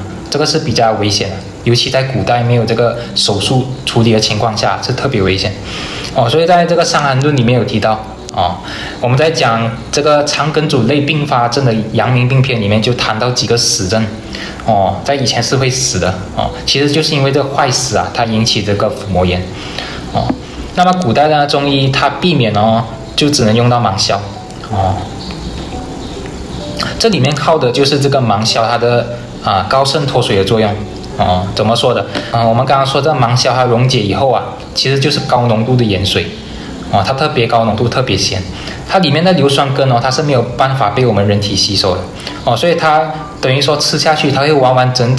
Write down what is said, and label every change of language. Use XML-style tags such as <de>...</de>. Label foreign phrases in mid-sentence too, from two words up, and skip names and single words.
<zh>這個是比較危險的，尤其在古代沒有這個手術處理的情況下，是特別危險所以在這個《傷寒論》裡面有提到我們在講這個腸梗阻類併發症的陽明病篇裡面就談到幾個死症在以前是會死的其實就是因為這個壞死它引起這個腹膜炎那麼古代的中醫它避免就只能用到芒硝這裡面靠的就是這個芒硝它的高滲脫水的作用怎麼說的我們剛剛說這芒硝它溶解以後其實就是高濃度的鹽水它特別高濃度特別鹹，它裡面的硫酸根它是沒有辦法被我們人體吸收的所以它等於說吃下去它會完完整</zh>